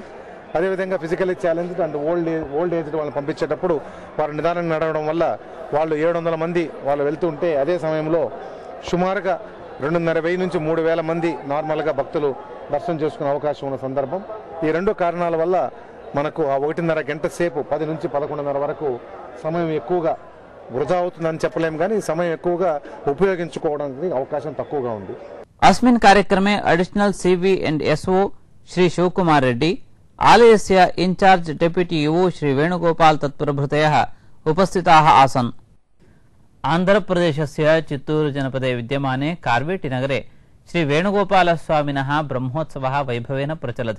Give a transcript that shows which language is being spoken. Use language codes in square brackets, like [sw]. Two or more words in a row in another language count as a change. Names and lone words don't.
[te] అదేవిధంగా [en] physically challenged and old aged [te] వాళ్ళని పంపించేటప్పుడు వారు నిదానంగా నడవడం వల్ల వాళ్ళు 700 మంది వాళ్ళు వెళ్తుంటే అదే సమయంలో సుమారుగా 2,500 నుంచి 3,000 మంది నార్మల్గా భక్తులు దర్శనం చేసుకునే అవకాశం ఉన్న సందర్భం. ఈ రెండు కారణాల వల్ల మనకు ఆ 1:30 గంట సేపు 10 నుంచి 11:30 వరకు సమయం ఎక్కువగా వృధా అవుతుందని చెప్పలేము, కానీ సమయం ఎక్కువగా ఉపయోగించుకోవడానికి అవకాశం తక్కువగా ఉంది. [sa] अस्मिन् कार्यक्रमे [en] additional CV and SO [sa] श्री शिवकुमार रेड्डी, आलयस्य [en] in-charge deputy [sa] युवो श्री वेणुगोपाल तत्प्रभृतयः उपस्थिताः आसन्. आन्ध्रप्रदेशस्य चित्तूरु जनपदे विद्यमाने कार्वेटिनगरे श्री वेणुगोपालस्वामिनः ब्रह्मोत्सवः वैभवेन प्रचलति.